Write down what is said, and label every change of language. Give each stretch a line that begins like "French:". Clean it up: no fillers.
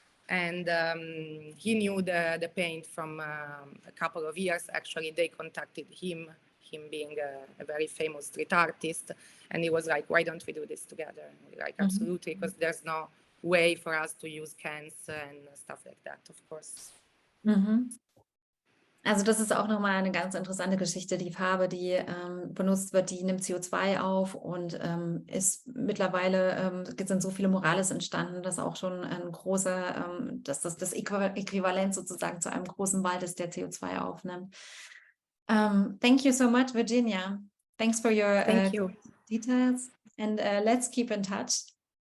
English: And he knew the paint from a couple of years. Actually, they contacted him being a very famous street artist. And he was like, why don't we do this together? And we're like, absolutely, because there's no way for us to use cans and stuff like that, of course.
German: Also das ist auch nochmal eine ganz interessante Geschichte. Die Farbe, die benutzt wird, die nimmt CO2 auf und ist mittlerweile, sind so viele Muralis entstanden, dass auch schon ein großer, dass das Äquivalent sozusagen zu einem großen Wald ist, der CO2 aufnimmt.
English: Thank you so much, Virginia. Thanks for your Thank you. details, and let's keep in touch.